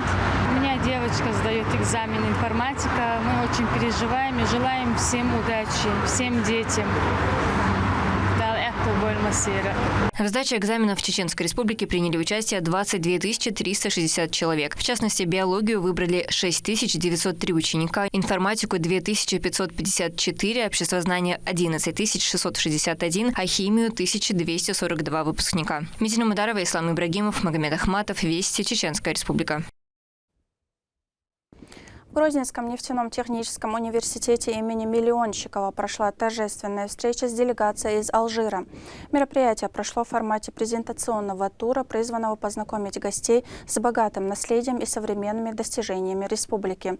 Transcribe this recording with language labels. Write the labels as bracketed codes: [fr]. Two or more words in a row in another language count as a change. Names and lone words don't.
[ru] У меня девочка сдает экзамен информатика. Мы очень переживаем и желаем всем удачи, всем детям. В сдаче экзаменов в Чеченской Республике приняли участие 22 360 человек. В частности, биологию выбрали 6903 ученика, информатику 2554, обществознание 11 661, а химию 1242 выпускника. Медина Мударова, Ислам Ибрагимов, Магомед Ахматов, Вести, Чеченская Республика. В Грозненском нефтяном техническом университете имени Миллионщикова прошла торжественная встреча с делегацией из Алжира. Мероприятие прошло в формате презентационного тура, призванного познакомить гостей с богатым наследием и современными достижениями республики.